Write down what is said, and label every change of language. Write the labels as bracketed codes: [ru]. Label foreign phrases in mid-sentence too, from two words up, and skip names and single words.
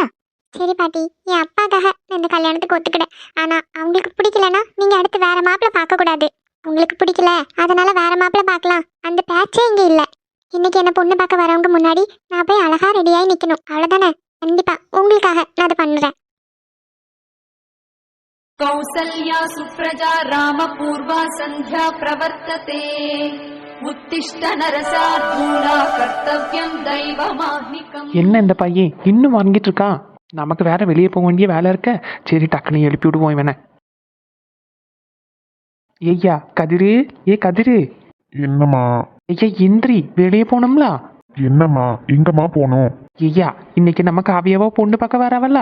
[ta] சரி பாட்டி, என் அப்பாக்காக நான் இந்த கல்யாணத்துக்கு ஒத்துக்கிட்டேன். ஆனா அவங்களுக்கு பிடிக்கலன்னா நீங்க அடுத்து வேற மாப்பிள்ள பார்க்க கூடாது. உங்களுக்கு பிடிக்கல அதனால வேற மாப்பிள்ள பார்க்கலாம், அந்த பேச்சே இங்க இல்ல. இன்னைக்கு என்ன பொண்ணு பார்க்க வரவங்க முன்னாடி நான் போய் அழகா ரெடியாகி நிக்கணும், அவ்வளவுதானே? கண்டிப்பா உங்களுக்காக நான் அதை பண்ணுறேன். [sa] कौसल्या सुप्रजा रामपूर्वा सन्ध्या प्रवर्तते उत्तिष्ठ नरसार्दूला कर्तव्यं दैवमाह्निकम्. [ta] என்ன இந்த பையன் இன்னும் வாங்கிட்டு இருக்கான்? நமக்கு வேற வெளியே போக வேண்டிய வேலை இருக்க. சரி டக்குனு எழுப்பி விடுவோம் இவனை. ஐயா கதிரு, கதிரு. என்னம்மா? ஐயா இந்திரி, வெளியே போனோம்ல. என்னம்மா, எங்கம்மா போகணும்? ஐயா இன்னைக்கு நம்ம காவியாவோ பொண்ணு பார்க்க வரவல்ல.